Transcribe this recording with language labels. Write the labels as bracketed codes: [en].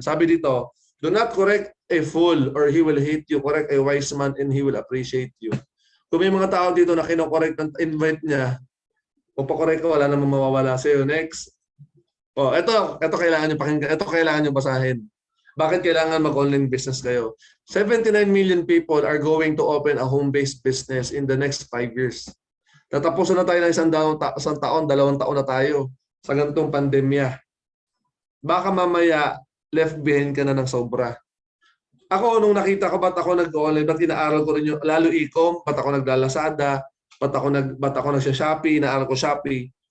[tl] Sabi dito, [en] do not correct a fool or he will hate you. Correct a wise man and he will appreciate you. [tl] Kung may mga tao dito na kinokorek ng invite niya, kung pa-correct ka, wala namang mawawala sa'yo. Next. Oh, ito kailangan nyo pakinggan. Ito kailangan nyo basahin. Bakit kailangan mag-online business kayo? [en] 79 million people are going to open a home-based business in the next 5 years. [tl] Tatapusin na tayo ng isang taon, 2 taon na tayo sa ganitong pandemya. Baka mamaya, left behind ka na ng sobra. Ako, nung nakita ko, ba't ako nag-online, ba't inaaral ko rin yung, lalo e-com, ba't ako naglalasada, ba't ako nagsya-Shopee, inaaral ko Shopee.